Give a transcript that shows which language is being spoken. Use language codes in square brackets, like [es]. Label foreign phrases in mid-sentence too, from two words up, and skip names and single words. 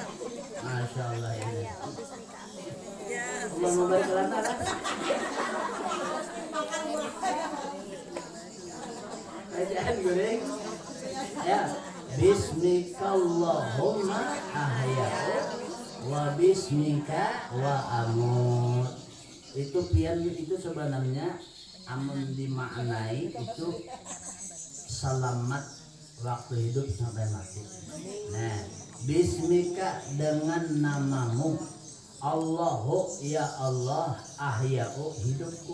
[id] Masya Allah ini. Allah memberi kelana kan? Bacaan guring. [ar] Ya, باسمك اللهم أحيا وباسمك وأموت. [bjn] Itu pian itu sebenarnya amun dimaknai itu selamat waktu hidup sampai mati. [id] Nah, bismika dengan namamu, [ar] الله يا الله, [id] ahya'u hidupku.